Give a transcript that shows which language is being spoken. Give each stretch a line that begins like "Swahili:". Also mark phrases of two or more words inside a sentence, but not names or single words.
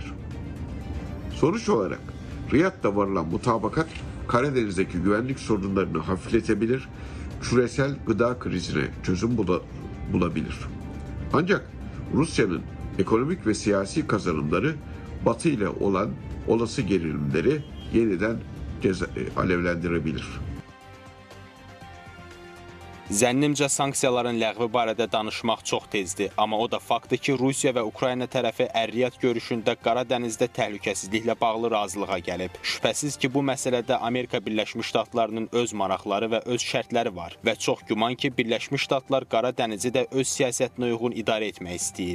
Turkish: Sonuç olarak Riyad'da varılan mutabakat Karadeniz'deki güvenlik sorunlarını hafifletebilir, küresel gıda krizine çözüm bulabilir. Ancak Rusya'nın ekonomik ve siyasi kazanımları Batı ile olan olası gerilimleri yeniden alevlendirebilir.
Azerbaijani: Zənnimcə sanksiyaların ləğvi barədə danışmaq çox tezdir, amma o da faktdır ki, Rusiya və Ukrayna tərəfi Əriyyət görüşündə Qaradənizdə təhlükəsizliklə bağlı razılığa gəlib. Şübhəsiz ki, bu məsələdə Amerika Birləşmiş Ştatlarının öz maraqları və öz şərtləri var və çox güman ki, Birləşmiş Ştatlar Qaradənizi də öz siyasətinə uyğun idarə etmək istəyir.